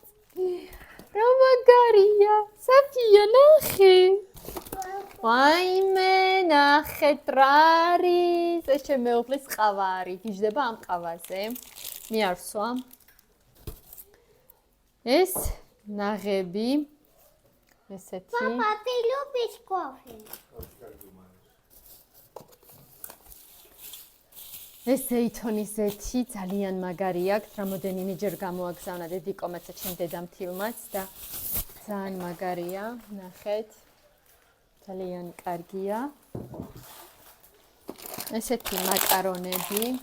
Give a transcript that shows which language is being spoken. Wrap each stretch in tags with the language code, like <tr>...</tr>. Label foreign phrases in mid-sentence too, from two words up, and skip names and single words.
<ka>რა მაგარია. საფია, ნახე. აიმე, ნახეთ რა არის. ეს შემეუღლის ყავა არის. გიჟდება ამ ყავაზე. მიარსვა. ეს ნაღები. ესეთი.</ka> <ru>Papa, ты любишь кофе?</ru> <ka>ეს ზეითონის ზეთი ძალიან მაგარი აქვს. რამოდენიმეჯერ გამოაგზავნა დედიკომაც და ჩემ დედამთილმაც და ძალიან მაგარია. ნახეთ. ძალიან კარგია. ესეთი მაკარონები.</ka>